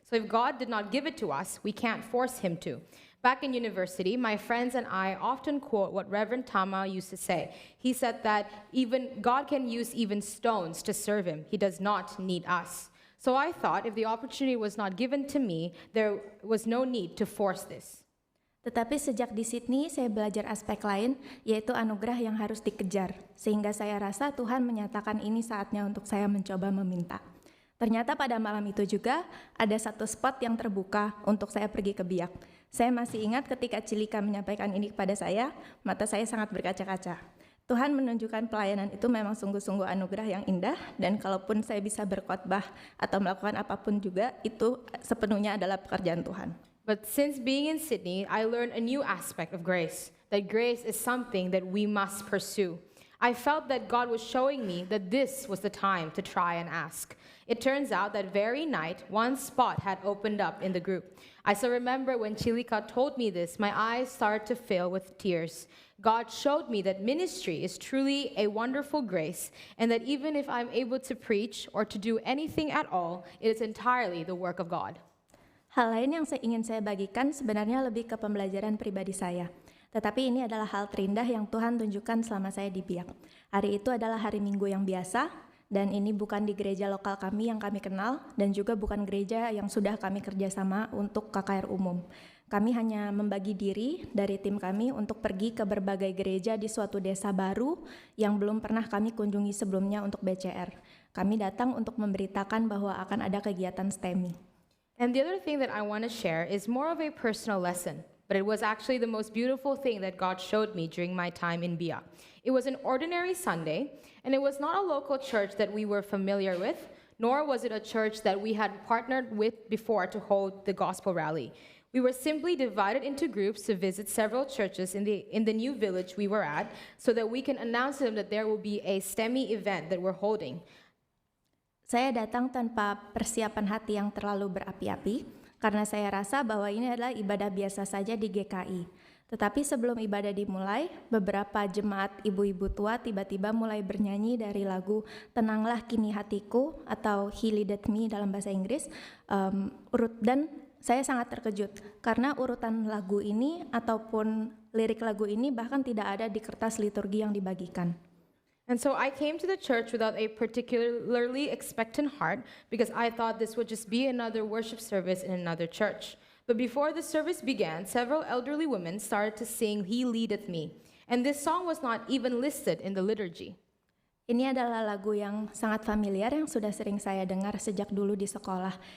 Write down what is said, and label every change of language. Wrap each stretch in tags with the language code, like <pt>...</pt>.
<en>So if God did not give it to us, we can't force him to. Back in university, my friends and I often quote what Reverend Tama used to say. He said that even God can use even stones to serve him. He does not need us. So I thought if the opportunity was not given to me, there was no need to force this.</en> <id>Tetapi sejak di Sydney, saya belajar aspek lain, yaitu anugerah yang harus dikejar. Sehingga saya rasa Tuhan menyatakan ini saatnya untuk saya mencoba meminta. Ternyata pada malam itu juga ada satu spot yang terbuka untuk saya pergi ke Biak. Saya masih ingat ketika Cilika menyampaikan ini kepada saya, mata saya sangat berkaca-kaca. Tuhan menunjukkan pelayanan itu memang sungguh-sungguh anugerah yang indah, dan kalaupun saya bisa berkhotbah atau melakukan apapun juga, itu sepenuhnya adalah pekerjaan Tuhan.</id> <en>But since being in Sydney, I learned a new aspect of grace, that grace is something that we must pursue. I felt that God was showing me that this was the time to try and ask. It turns out that very night, one spot had opened up in the group. I still remember when Chilika told me this, my eyes started to fill with tears. God showed me that ministry is truly a wonderful grace, and that even if I'm able to preach or to do anything at all, it is entirely the work of God.</en> <id>Hal lain yang ingin saya bagikan sebenarnya lebih ke pembelajaran pribadi saya. Tetapi ini adalah hal terindah yang Tuhan tunjukkan selama saya di Biak. Hari itu adalah hari Minggu yang biasa, dan ini bukan di gereja lokal kami yang kami kenal, dan juga bukan gereja yang sudah kami kerjasama untuk KKR umum. Kami hanya membagi diri dari tim kami untuk pergi ke berbagai gereja di suatu desa baru yang belum pernah kami kunjungi sebelumnya untuk BCR. Kami datang untuk memberitakan bahwa akan ada kegiatan STEMI.</id> <en>And the other thing that I want to share is more of a personal lesson, but it was actually the most beautiful thing that God showed me during my time in Biak. It was an ordinary Sunday, and it was not a local church that we were familiar with, nor was it a church that we had partnered with before to hold the gospel rally. We were simply divided into groups to visit several churches in the new village we were at, so that we can announce to them that there will be a STEMI event that we're holding.</en> <id>Saya datang tanpa persiapan hati yang terlalu berapi-api, karena saya rasa bahwa ini adalah ibadah biasa saja di GKI. Tetapi sebelum ibadah dimulai, beberapa jemaat ibu-ibu tua tiba-tiba mulai bernyanyi dari lagu Tenanglah Kini Hatiku atau He Leaded Me dalam bahasa Inggris, dan saya sangat terkejut karena urutan lagu ini ataupun lirik lagu ini bahkan tidak ada di kertas liturgi yang dibagikan.</id> <en>And so I came to the church without a particularly expectant heart because I thought this would just be another worship service in another church. But before the service began, several elderly women started to sing He Leadeth Me. And this song was not even listed in the liturgy.</en> <id>Ini adalah lagu yang sangat familiar yang sudah sering saya dengar sejak dulu di sekolah.</id>